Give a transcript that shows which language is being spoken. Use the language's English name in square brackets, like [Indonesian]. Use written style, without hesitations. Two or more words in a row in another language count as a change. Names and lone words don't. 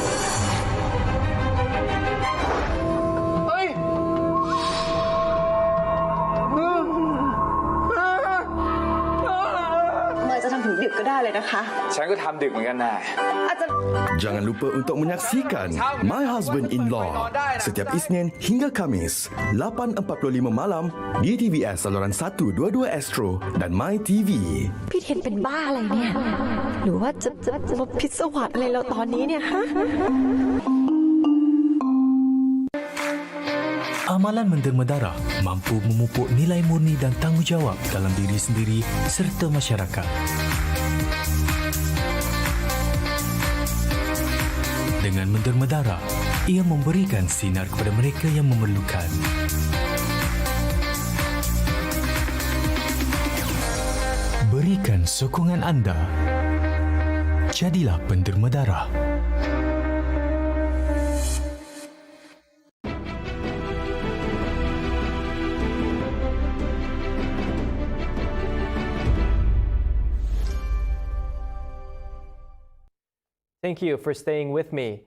[Thai] ดึกก็ได้เลยนะคะ ฉันก็ทำดึกเหมือนกันนะ [Malay] Jangan lupa untuk menyaksikan My Husband-in-Law setiap Isnin hingga Khamis 8.45 malam di TVS saluran 122 Astro dan My TV. [Thai] พี่เทนเป็นบ้าอะไรเนี่ยหรือว่าจะมาพิศวาสอะไรเราตอนนี้เนี่ยฮะ [Malay] Amalan menderma darah mampu memupuk nilai murni dan tanggungjawab dalam diri sendiri serta masyarakat. Dengan menderma darah, ia memberikan sinar kepada mereka yang memerlukan. Berikan sokongan anda. Jadilah penderma darah. [English] Thank you for staying with me.